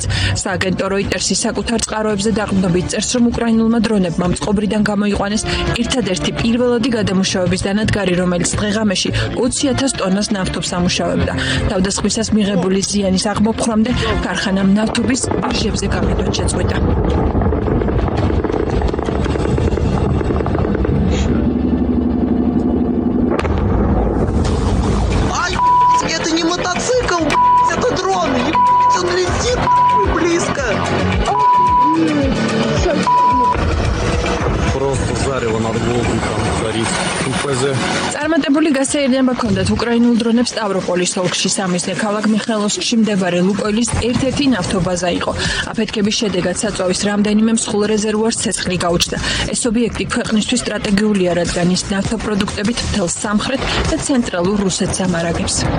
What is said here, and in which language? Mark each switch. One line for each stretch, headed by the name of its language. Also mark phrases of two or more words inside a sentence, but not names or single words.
Georgian: სააგენტო როიტერსი საკუთარ წყაროებზე დაყრდნობით წერს, რომ უკრაინულმა დრონებმა მწყობრიდან გამოიყვანეს ერთადერთი პირველადი გადამუშავების დანადგარი, რომელიც დღე-ღამეში 20,000 ტონას ნავთობს ამუშავებდა. თავდასხმისას მიღებული ზიანის აღმოფხვრამდე ქარხანამ ნავთობის ბირჟებზე გაყიდვაც შეწყვიტა.
Russian: Это не мотоцикл, это дрон, он летит близко. Просто зарево над Волгой горит. УПЗ.
Georgian: წარმატებული გასაერთიანება ჰქონდათ უკრაინულ დრონებს სტავროპოლის ოლქში. სამიზნე ქალაქ მიხაილოვსკში მდებარე ლუკოილის ერთ-ერთი ნავთობაზა იყო. აფეთქების შედეგად საწვავის რამდენიმე მსხვილ რეზერვუარს ცეცხლი გაუჩნდა. ეს ობიექტი ქვეყნისთვის სტრატეგიულია, რადგან ის ნავთობპროდუქტებით მთელ სამხრეთ და ცენტრალურ რუსეთს ამარაგებს.